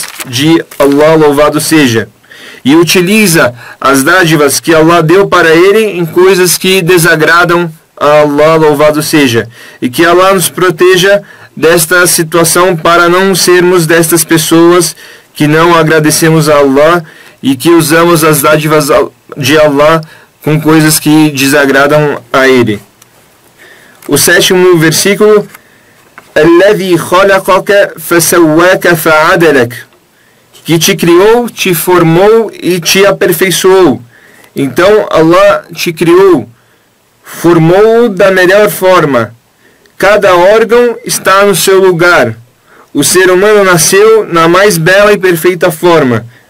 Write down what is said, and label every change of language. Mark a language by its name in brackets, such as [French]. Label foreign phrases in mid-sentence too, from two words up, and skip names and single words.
[Portuguese] de Allah, louvado seja, e utiliza as dádivas que Allah deu para ele em coisas que desagradam a Allah, louvado seja, e que Allah nos proteja desta situação para não sermos destas pessoas que não agradecemos a Allah e que usamos as dádivas de Allah com coisas que desagradam a ele. O 7º versículo, [Arabic] الذي خلقك فسواك فعدلك, [Portuguese] que te criou, te formou e te aperfeiçoou. Então Allah te criou, formou da melhor forma. Cada órgão está no seu lugar. O ser humano nasceu na mais bela e perfeita forma.